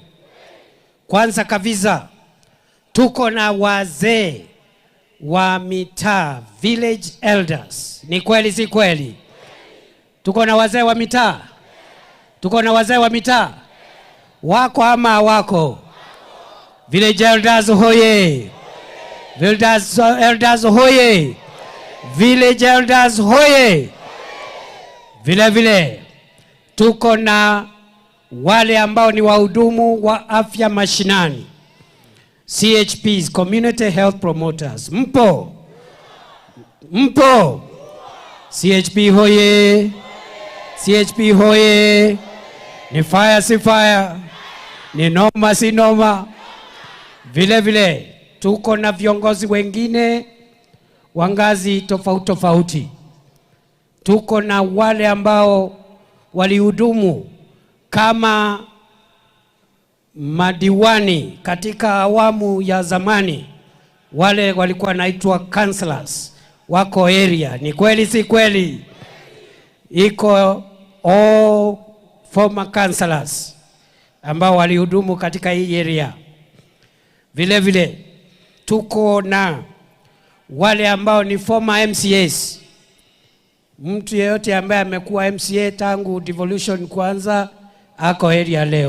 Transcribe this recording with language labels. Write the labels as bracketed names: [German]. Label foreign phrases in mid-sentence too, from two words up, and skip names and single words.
[Swahili] Kwanza kabisa tuko na wazee wa mitaa, [English] village elders. [Swahili] Ni kweli si kweli? Tuko na wazee wa mitaa. Tuko na wazee wa mitaa. Wako ama hawako? [English] Village elders hoye. Village elders hoye. Village elders [Swahili] hoye. Vile vile tuko na wale ambao ni wahudumu wa afya mashinani, [English] CHPs, community health promoters. [Swahili] Mpo? Mpo? CHP hoye. CHP hoye. Ni fire si fire, ni noma si noma. Vile vile tuko na viongozi wengine wa ngazi tofauti tofauti. Tuko na wale ambao walihudumu kama madiwani katika awamu ya zamani, wale walikuwa naitwa councillors, wako area. Ni kweli si kweli? Iko [English] all former councillors [Swahili] ambao walihudumu katika hii area. Vile vile tuko na wale ambao ni [English] former MCAs. [Swahili] Mtu yeyote ambaye amekuwa MCA tangu devolution kwanza ako area leo.